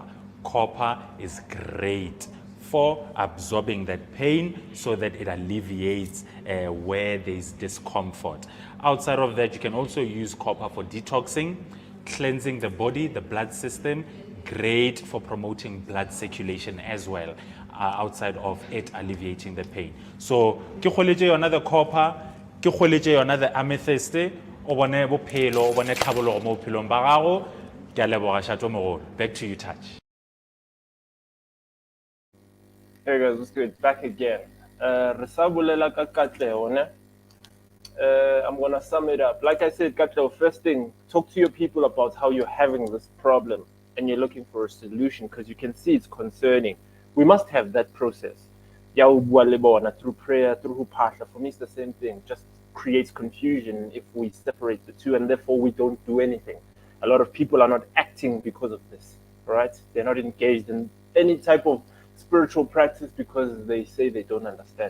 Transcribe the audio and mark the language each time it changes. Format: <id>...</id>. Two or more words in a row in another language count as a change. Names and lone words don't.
<en>Copper is great for absorbing that pain so that it alleviates where there's discomfort. Outside of that, you can also use copper for detoxing, cleansing the body, the blood system, great for promoting blood circulation as well, outside of it alleviating the pain. So,</en> <tn>ke kgoletse yona</tn> <en>the copper,</en> <tn>ke kgoletse yona</tn> <en>the amethyst,</en> <tn>o bone bophelo, o bone tlhabologo mo bophelong ba gago. Ke a leboga Shato Mogolo.</tn> <en>Back to you, Touch. Hey guys, what's good? Back again.</en> <tn>Re sa bolela ka katleho, ne?</tn> <en>I'm going to sum it up. Like I said, Katleho, first thing, talk to your people about how you're having this problem and you're looking for a solution because you can see it's concerning. We must have that process.</en> <tn>Ya o bua le bona</tn> <en>through prayer, through</en> <tn>phahla.</tn> <en>For me, it's the same thing. Just creates confusion if we separate the two and therefore we don't do anything. A lot of people are not acting because of this, right? They're not engaged in any type of spiritual practice because they say they don't understand.</en>